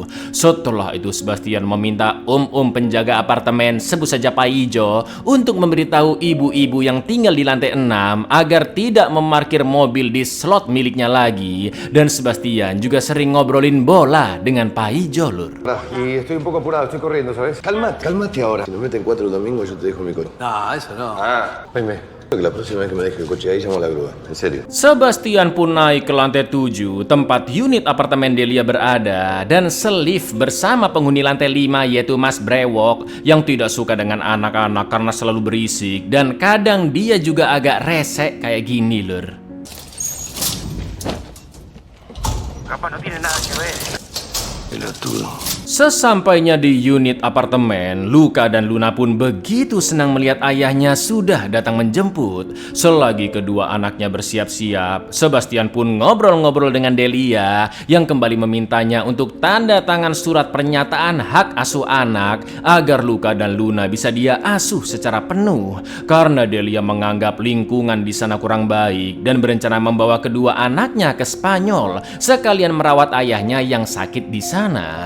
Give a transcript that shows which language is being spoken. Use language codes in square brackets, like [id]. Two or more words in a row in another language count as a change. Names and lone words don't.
[id] Setelah itu Sebastian meminta penjaga apartemen, sebut saja Pak Ijo, untuk memberitahu ibu-ibu yang tinggal di lantai 6 agar tidak memarkir mobil di slot miliknya lagi, dan Sebastian juga sering ngobrolin bola dengan Pak Ijo Lur. [es] Y estoy un poco apurado, estoy corriendo, ¿sabes? Cálmate ahora. Si nos meten 4 el domingo, yo te dejo mi coche. No, eso no. Oíme, que la próxima vez que me deje el coche ahí llamo a la grúa, en serio. [id] Sebastian pun naik ke lantai 7, tempat unit apartemen Delia berada, dan selif bersama penghuni lantai 5 yaitu Mas Brewok yang tidak suka dengan anak-anak karena selalu berisik dan kadang dia juga agak resek kayak gini Lur. [es] Capaz no tiene nada que ver. Pelotudo. [id] Sesampainya di unit apartemen, Luca dan Luna pun begitu senang melihat ayahnya sudah datang menjemput. Selagi kedua anaknya bersiap-siap, Sebastian pun ngobrol-ngobrol dengan Delia yang kembali memintanya untuk tanda tangan surat pernyataan hak asuh anak agar Luca dan Luna bisa dia asuh secara penuh karena Delia menganggap lingkungan di sana kurang baik dan berencana membawa kedua anaknya ke Spanyol sekalian merawat ayahnya yang sakit di sana.